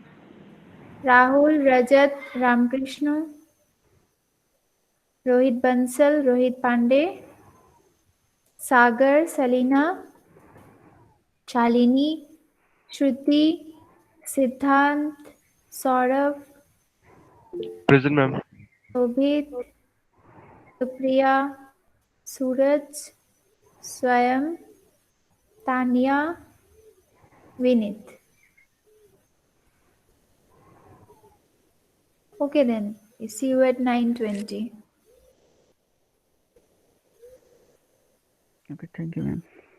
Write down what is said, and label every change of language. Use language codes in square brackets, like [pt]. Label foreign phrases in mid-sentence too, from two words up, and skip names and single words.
[en] Rahul, Rajat, Ramkrishna, Rohit Bansal, Rohit Pandey, Sagar, Salina, Shalini, Shruti, Siddhant, Saurav, Present, ma'am. Shobhit, Supriya, Suraj, Swayam, Tanya, Vinit. Okay then, see you at 9:20. Okay, thank you, ma'am.